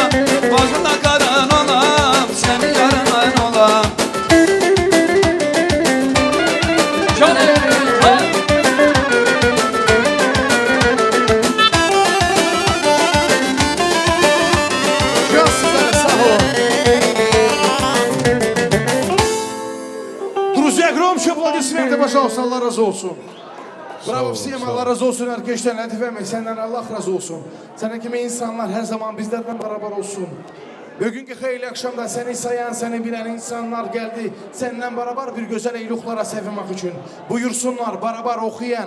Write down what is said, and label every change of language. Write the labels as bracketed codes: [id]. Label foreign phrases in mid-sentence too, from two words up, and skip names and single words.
[tr] Bazına karan olam, seni yaraman olam. Can sizlere sağ olun. [ru] Друзья, громче аплодисменты, пожалуйста, [tr] Allah razı olsun. Bravo всем, Allah razı olsun arkadaşlar. Latif Emre, senden Allah razı olsun. Senin gibi insanlar her zaman bizlerden beraber olsun. Bugünkü hayırlı akşamda seni sayan, seni bilen insanlar geldi. Seninle beraber bir güzel eyluklara sevinmek için. Buyursunlar, beraber okuyan.